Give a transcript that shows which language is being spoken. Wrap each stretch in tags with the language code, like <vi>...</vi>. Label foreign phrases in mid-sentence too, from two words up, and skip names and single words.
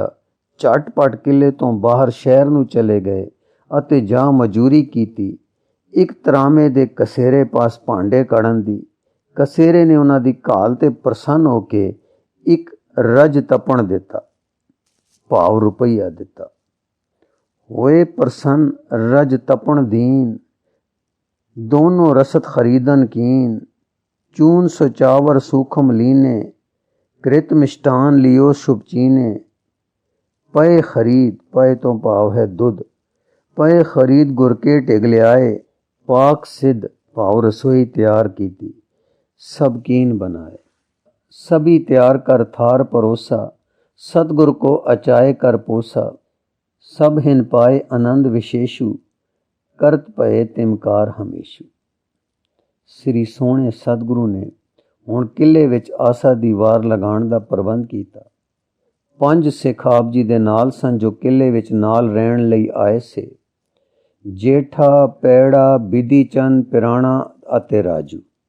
<pa>ਝਟਪਟ ਕਿਲੇ ਤੋ ਬਾਹਰ ਸ਼ਹਿਰ ਨੂੰ ਚਲੇ ਗਏ ਅਤੇ ਜਾਂ ਮਜੂਰੀ ਕੀਤੀ। ਏਕ ਤਰਾਮੇ ਦੇ ਕਸੇਰੇ ਪਾਸ ਭਾਂਡੇ ਕਢਨ ਦੀ। ਕਸੇਰੇ ਨੇ ਉਨ੍ਹਾਂ ਦੀ ਘਾਲ ਤੇ ਪ੍ਰਸੰਨ ਹੋ ਕੇ ਏਕ ਰਜ ਤਪਣ ਦਿਤਾ, ਭਾਵ ਰੁਪਇਆ ਦਿਤਾ।</pa> <bra>होए प्रसन्न रज तपण दीन, दोनों रसद खरीदन कीन। चून सो चावर सूखम लीने, कृत मिष्टान लियो शुभ चीने। पय खरीद,</bra> <pa>ਪਯ ਤੋ ਭਾਵ ਹੈ ਦੁਧ,</pa> <bra>पय खरीद गुर के टिगले आए। पाक सिद्ध,</bra> <hi>भाव रसोई तैयार की थी,</hi> <bra>सब कीन बनाए। सभी तैयार कर थार परोसा, सतगुर को अचाए कर पोसा। सब हिन पाए आनंद विशेषु, करत पए तिमकार हमेशु।</bra> <pa>ਸ੍ਰੀ ਸੋਹਣੇ ਸਤਗੁਰੂ ਨੇ ਹੁਣ ਕਿਲੇ ਵਿਚ ਆਸਾ ਦੀ ਵਾਰ ਲਗਾਣ ਦਾ ਪ੍ਰਬੰਧ ਕੀਤਾ। 5 ਸਿਖ ਆਪ ਜੀ ਦੇ ਨਾਲ ਸਨ ਜੋ ਕਿਲੇ ਵਿਚ ਨਾਲ ਰਹਣ ਲਈ ਆਏ ਸੇ। जेठा, पैड़ा, बिधि चंद, पिराणा अते राजू।</pa>